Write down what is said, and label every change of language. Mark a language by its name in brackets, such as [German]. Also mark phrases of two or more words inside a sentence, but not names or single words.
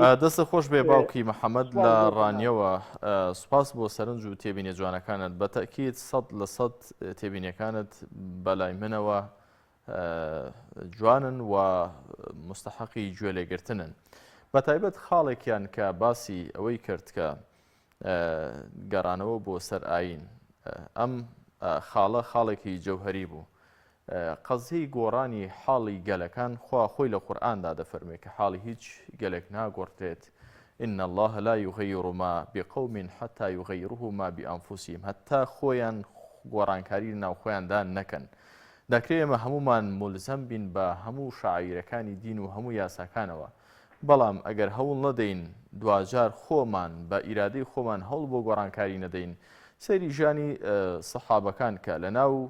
[Central Kurdish] دەستە خۆش بێ باوکی محەممەد لە ڕانیەوە سوپاس بۆ سەرنج و تێبینێ جوانەکانت بە تەکیت 100% تێبینیەکانت بەلای منەوە جوانن و مستحقی گوێ لێگرتنن بە تایبەت خاڵێکیان کە باسی ئەوەی کرد کە گەڕانەوە بۆ سەر ئاین ئەم خاڵە خاڵێکی جەوهەری بوو قەزەی گۆڕانی حاڵی گەلەکان خوا خۆی لە قورئاندا دەفەرمێ کە حاڵی هیچ گەلێک ناگۆڕێت [Arabic] إن الله لا يغير ما بقوم حتى يغيروه ما بأنفسهم [Central Kurdish] هەتا خۆیان گۆڕانکاری ناو خۆیاندان نەکەن دەکرێت ئێمە هەمومان مولزەم بین بە هەموو شاعیرەکانی دین و هەموو یاساکانەوە بەڵام ئەگەر هەوڵ نەدەین دوجار خۆمان بە ئیرادەی خۆمان هەوڵ بۆ گۆڕانکاری نەدەین سەیری ژیانی سەحابەکان کە لە ناو